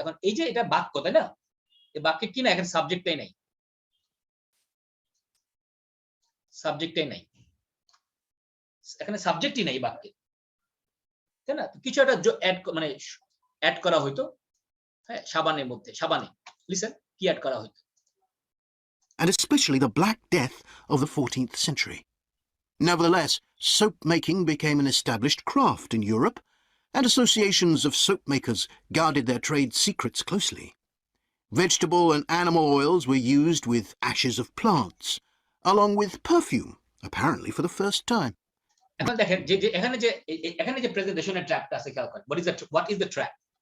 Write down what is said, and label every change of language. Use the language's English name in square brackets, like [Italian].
[Bangla] এখন এই যে এটা বাক্য, তাই না? এই বাক্যে কি না, এখানে সাবজেক্টটাই নাই, সাবজেক্টটাই নাই, এখানে সাবজেক্টই নাই বাক্যে, তাই না? কিছু একটা মানে অ্যাড করা হইতো, হ্যাঁ, সাবানের মধ্যে, সাবানে, লিসেন, কি অ্যাড করা হইতো? [English] and especially the Black Death of the 14th century. Nevertheless, soap making became an established craft in Europe, and associations of soap makers guarded their trade secrets closely. Vegetable and animal oils were used with ashes of plants, along with perfume, apparently for the first time. [Bangla] এখন দেখেন যে এখানে যে প্রেজেন্টেশনের ট্র্যাপটা আছে, খেয়াল করেন, [English] What is the ট্র্যাপ?